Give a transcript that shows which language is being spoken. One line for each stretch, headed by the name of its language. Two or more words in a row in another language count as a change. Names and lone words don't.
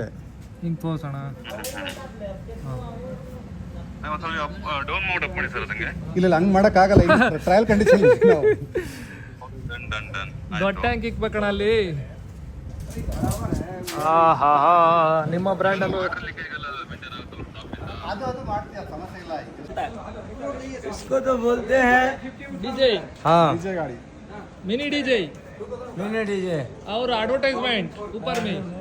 Kannada: ಹಿಂಗೆ ತೋರ್ಸೋಣ. ಇಲ್ಲ ಹಂಗೆ ಮಾಡೋಕ್ಕಾಗಲ್ಲ,
English: trial condition.
Kannada: ದೊಡ್ಡ ಟ್ಯಾಂಕ್ ಇಕ್ಬೇಕಣ ಅಲ್ಲಿ. ಹಾ ನಿಮ್ಮ ಬ್ರ್ಯಾಂಡಲ್ಲೂ
Hindi: इसको तो बोलते हैं डीजे। हाँ, डीजे गाड़ी,
English: mini DJ, mini DJ
Hindi: और एडवर्टाइजमेंट ऊपर में।